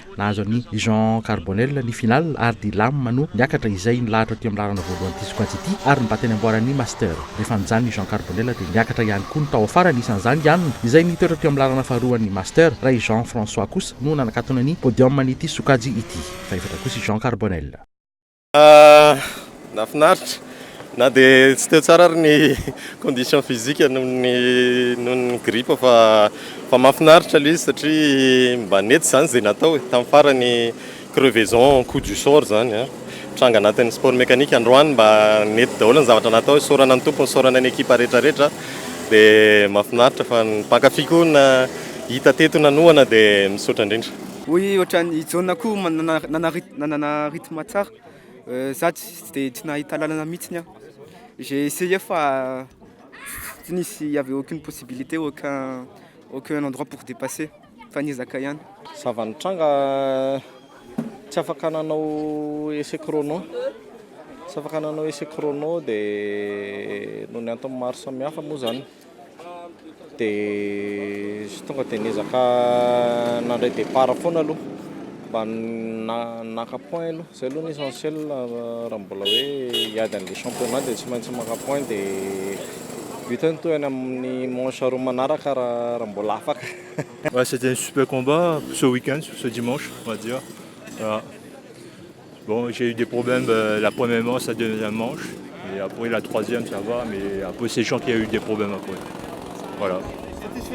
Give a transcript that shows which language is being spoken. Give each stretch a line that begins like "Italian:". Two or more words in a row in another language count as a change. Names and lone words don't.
Malagasy: nahazo ny Jean Carbonel ny final ary di Lam no niakatra izay nilahatra teo amin'ny lalana voalohan'ity sokajy ity ary nibata ny amboaran'ny master rehefa nijanona ny Jean Carbonel dia niakatra ihany koa ny tao afara nisan'izany ihany izay nitoetra teo amin'ny lalana faharoan'ny master raha i Jean François kosa no nanakatona ny podium n'ity sokajy ity fa efatra kosa i Jean Carbonel. Nafinaritra na dia tsy teo tsara ary ny
French: condition physique
Malagasy: noho ny grippe fa mahafinaritra ilay izy satria mba nety izany izay natao tamin'ny farany
French: crevaison coup du sort
Malagasy: zany tranga anatin'ny
French: sport mécanique
Malagasy: androany mba nety daholo ny zavatra natao sorana ny tompony sorana ny ekipa rehetrarehetra dia mahafinaritra fa ny mpankafy koa na hita teto nanohana dia misaotra indrindra. Oui, ohatran'ny jaune koa nanana rythme tsara za tsy nahita lalana mihitsiny aho.
French: J'ai essayé fa il y avait aucune possibilité, aucun endroit pour dépasser.
Malagasy: Fanny Zakayan.
French: Ça va
Malagasy: nitranga tsy afaka nanao
French: essai chrono.
Malagasy: Tsy afaka nanao
French: essai chrono
Malagasy: dia noho ny antony maro samihafa moa zany. Dia tonga dia niezaka nandray départ foana aloha. Mba naka point aloha zay aloha ny essentiel raha mbola hoe hiady an'ilay championnat dia tsy maintsy maka point dia butany toy any amin'ny manche roa manaraka raha mbola afaka.
French: Ouais, c'était un super combat ce week-end, ce dimanche, on va dire. Voilà. Bon, j'ai eu des problèmes la première manche, la deuxième manche, et après la troisième ça va, mais après c'est chiant qu'il y a eu des problèmes après. Voilà. Satisfait?